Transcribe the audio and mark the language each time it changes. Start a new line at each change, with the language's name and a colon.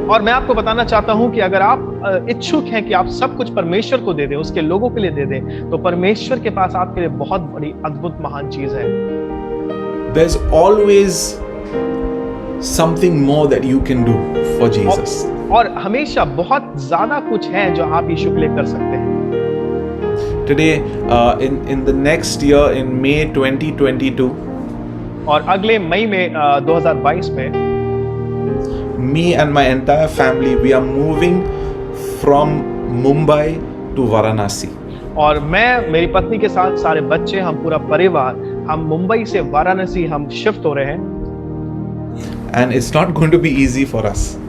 Hindi: और मैं आपको बताना चाहता हूं कि अगर आप इच्छुक हैं कि आप सब कुछ परमेश्वर को दे दें, उसके लोगों के लिए दे दें, तो परमेश्वर के पास आपके लिए बहुत बड़ी अद्भुत महान चीज है।
English: There's always something more that you can do for Jesus.
Hindi: और हमेशा बहुत ज्यादा कुछ है जो आप यीशु के लिए कर सकते हैं।
English: Today, in the next year, in May 2022,
Hindi: और अगले मई में 2022 में
English: me and my entire family, we are moving from Mumbai to Varanasi.
Hindi: और मैं, मेरी पत्नी के साथ सारे बच्चे, हम पूरा परिवार, हम मुंबई से वाराणसी हम शिफ्ट हो रहे हैं।
English: And it's not going to be easy for us.